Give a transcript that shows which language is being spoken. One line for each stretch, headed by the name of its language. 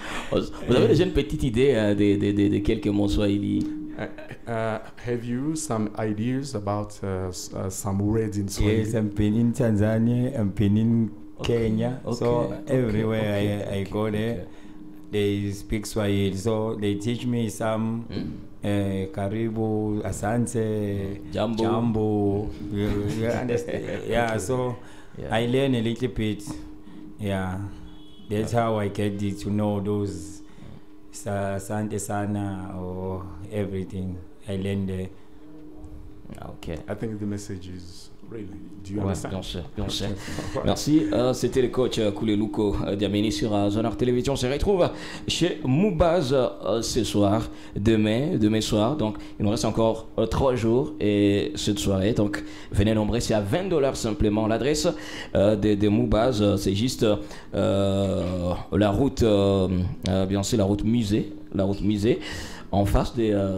French: Vous avez déjà une petite idée de quelques mots swahili?
English: Have you some ideas about some words in Swahili? Yes, I've been in Tanzania, I've been in Kenya, so everywhere I go there, they speak Swahili, so they teach me some Karibu, Asante, Jambo. You understand? Yeah, so I learn a little bit. Yeah, that's how I get to know those
Swahili: Asante Sana
English: or everything. I learn there. Ok. I think the message is really. Do you understand?
French: Bien sûr. Merci. C'était le coach Koulelouko Diamini sur Zonard Télévision. On se retrouve chez Moubaz ce soir, demain soir. Donc, il nous reste encore 3 jours et cette soirée. Donc, venez nombreux. C'est à $20 simplement. L'adresse de Moubaz, c'est juste la route, bien sûr, la route musée, en face des.